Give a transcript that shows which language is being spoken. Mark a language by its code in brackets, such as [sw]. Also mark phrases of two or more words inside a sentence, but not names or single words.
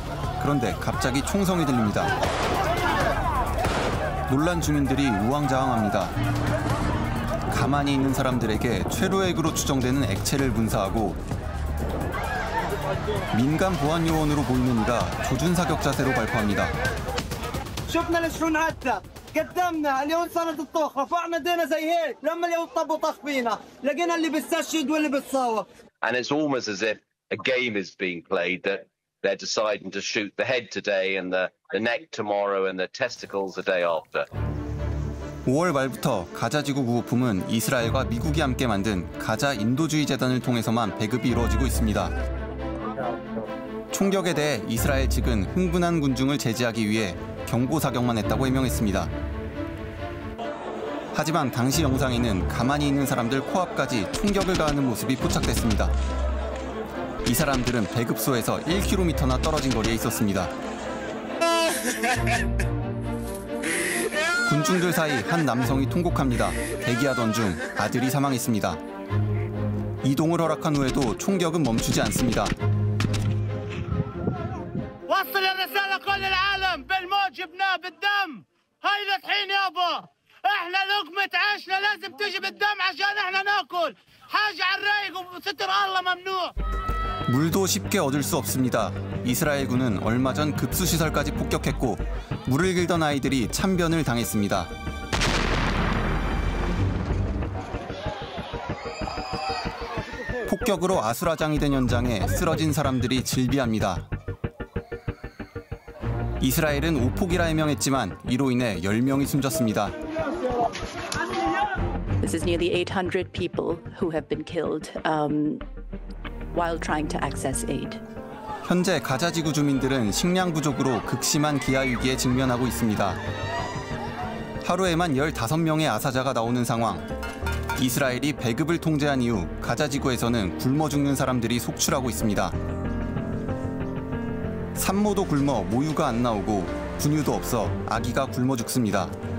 [ko] 그런데 갑자기 총성이 들립니다. 놀란 주민들이 우왕좌왕합니다. 가만히 있는 사람들에게 최루액으로 추정되는 액체를 분사하고 민간 보안 요원으로 보이는 이가 조준 사격 자세로 발포합니다. [ar] قدمنا اليوم صارت الطخ رفعنا ايدينا زي هيك لما اليوم طب وطخ فينا لقينا اللي بيستشهد واللي بيتصاوب. [en] And it's almost as if a game is being played, that they're deciding to shoot the head today and the neck tomorrow and the testicles the day after. [ko] 5월 말부터 가자지구 구호품은 이스라엘과 미국이 함께 만든 가자 인도주의 재단을 통해서만 배급이 이루어지고 있습니다. 총격에 대해 이스라엘 측은 흥분한 군중을 제지하기 위해 경고 사격만 했다고 해명했습니다. 하지만 당시 영상에는 가만히 있는 사람들 코앞까지 총격을 가하는 모습이 포착됐습니다. 이 사람들은 배급소에서 1km나 떨어진 거리에 있었습니다. 군중들 사이 한 남성이 통곡합니다. 대기하던 중 아들이 사망했습니다. 이동을 허락한 후에도 총격은 멈추지 않습니다. [ar] وصل الرسالة كل العالم بالموت جبناه بالدم هاي الطحين يابا احنا لقمة عيشنا لازم تجي بالدم عشان احنا ناكل حاجة على الرايق وستر الله ممنوع. [ko] 물도 쉽게 얻을 수 없습니다. 이스라엘군은 얼마 전 급수시설까지 폭격했고 물을 길던 아이들이 참변을 당했습니다. 폭격으로 아수라장이 된 현장에 쓰러진 사람들이 질비합니다. 이스라엘은 오폭이라 해명했지만 이로 인해 10명이 숨졌습니다. [en] This is nearly 800 people who have been killed while trying to access aid. [ko] 현재 가자지구 주민들은 식량 부족으로 극심한 기아 위기에 직면하고 있습니다. 하루에만 15명의 아사자가 나오는 상황. 이스라엘이 배급을 통제한 이후 가자지구에서는 굶어 죽는 사람들이 속출하고 있습니다. 산모도 굶어 모유가 안 나오고 분유도 없어 아기가 굶어 죽습니다.